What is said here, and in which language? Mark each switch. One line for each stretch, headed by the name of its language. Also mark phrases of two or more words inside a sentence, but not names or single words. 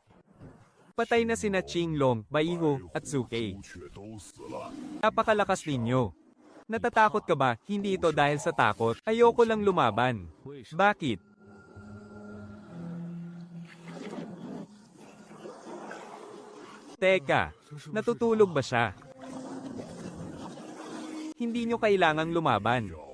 Filipino: Patay na sina Qinglong, Baiho, at Suke.
Chinese: 朱雀都死了，
Filipino: Napakalakas ninyo. Natatakot ka ba? Hindi ito dahil sa takot. Ayoko lang lumaban. Bakit? Teka, natutulog ba siya? Hindi nyo kailangang lumaban.